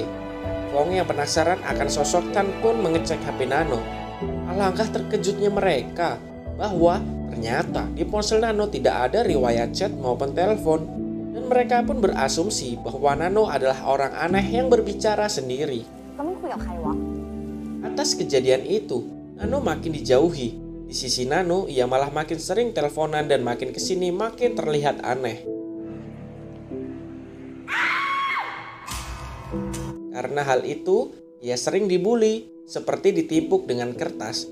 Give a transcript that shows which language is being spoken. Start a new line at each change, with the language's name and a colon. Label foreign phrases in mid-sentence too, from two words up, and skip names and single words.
Indonesian: Fong yang penasaran akan sosok Tan pun mengecek HP Nano. Alangkah terkejutnya mereka bahwa ternyata di ponsel Nano tidak ada riwayat chat maupun telepon. Dan mereka pun berasumsi bahwa Nano adalah orang aneh yang berbicara sendiri.
Thai: แล้วมันคุยกับใครวะ
Indonesian: Atas kejadian itu, Nano makin dijauhi. Di sisi Nano, ia malah makin sering teleponan dan makin kesini makin terlihat aneh. Karena hal itu, ia sering dibully, seperti ditimpuk dengan kertas.